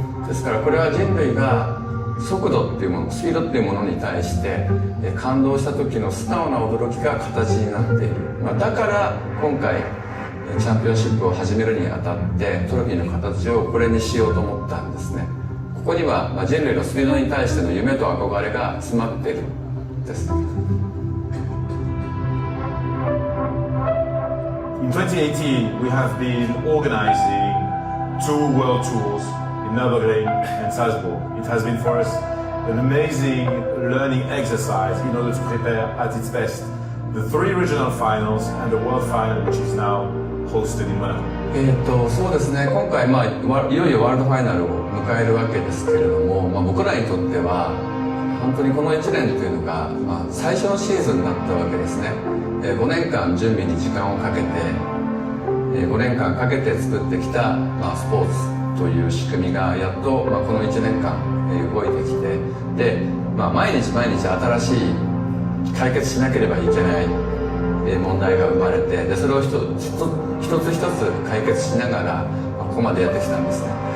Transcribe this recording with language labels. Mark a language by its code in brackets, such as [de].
[ja] ですからこれは人類が速度っていうもの、スピードっていうものに対して感動した時の素直な驚きが形になっている、だから今回チャンピオンシップを始めるにあたってトロフィーの形をこれにしようと思ったんですね。ここには人類のスピードに対しての夢と憧れが詰まっているんです。 [en] In 2018, we have been organizing 2 world tours in Nürburgring and Salzburg. It has been for us an amazing learning exercise in order to prepare at its best the 3 regional finals and the world final, which is now hosted in Monaco. [ja] そうですね、今回、いよいよワールドファイナルを迎えるわけですけれども、僕らにとっては本当にこの1年というのが、最初のシーズンになったわけですね。 5年間準備に時間をかけて、5年間かけて作ってきた、スポーツという仕組みがやっと、この1年間、動いてきて、で、毎日毎日新しい解決しなければいけない問題が生まれて、でそれを一つ一つ解決しながらここまでやってきたんですね。